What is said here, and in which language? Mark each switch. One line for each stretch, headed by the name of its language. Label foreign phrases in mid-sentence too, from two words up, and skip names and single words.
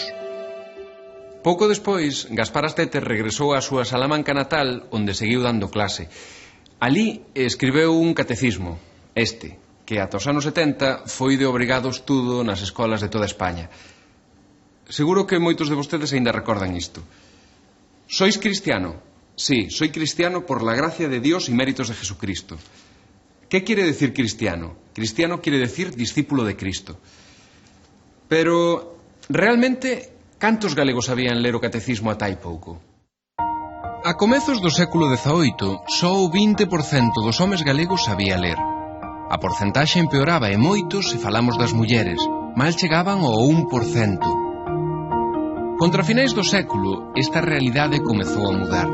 Galician: Pouco despois, Gaspar Astete regresou á súa Salamanca natal onde seguiu dando clase. Alí escribeu un catecismo, que ata os anos 70 foi de obrigado estudo nas escolas de toda España. Seguro que moitos de vostedes aínda recordan isto.
Spanish: Sois cristiano? Sí, soy cristiano por la gracia de Dios y méritos de Jesucristo. ¿Qué quiere decir cristiano? Cristiano quiere decir discípulo de Cristo.
Galician: Pero, realmente, cantos galegos sabían ler o catecismo ata hai pouco? A comezos do século XVIII, só o 20% dos homes galegos sabía ler. A porcentaxe empeoraba e moito se falamos das mulleres, mal chegaban ao 1%. Contra finais do século, esta realidade comezou a mudar.